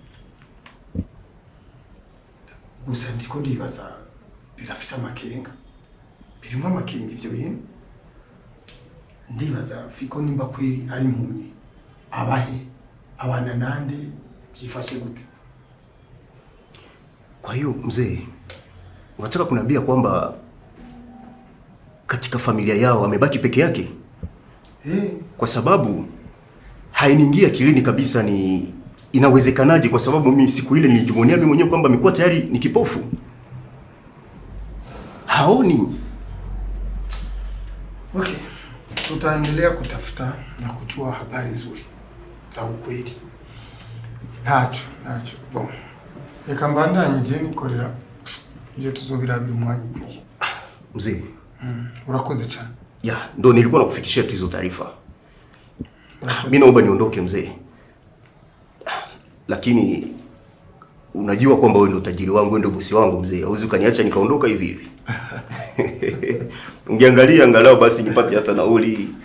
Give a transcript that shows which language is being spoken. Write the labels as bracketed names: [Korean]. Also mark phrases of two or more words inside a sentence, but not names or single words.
[Rundi] Gusa ndiko ndibaza birafise amakenga. Birimo amakenga ivyo bintu. Ndibaza Fiko nimba kweri ari impumyi. Abahe abana nande byifashe gute? [Swahili] Kwa hiyo mzee, unataka kuniambia kwamba katika familia yao amebaki peke yake? Kwa sababu hainiingia akilini kabisa ni inawezekanaje, kwa sababu mimi siku ile nilijivunia mimi mwenyewe kwamba amekuwa tayari ni kipofu. Haoni. Okay. Tutaendelea kutafuta na kuchua habari nzuri za ukweli. Nacho. Bon. [Rundi] Reka mbandanye je nikorera ibyo tuzobirabira umwanya ukwiye. Mzee. Urakoze cyane. [Swahili] Ya, ndo nilikuwa nakufikishia tu hizo taarifa. Mimi naomba niondoke mzee. Lakini unajua kwamba wewe ndio tajiri wangu, wewe ndio bosi wangu mzee. Hauwezi ukaniacha nikaondoka hivi hivi. Ungeangalia angalau basi nipate hata nauli.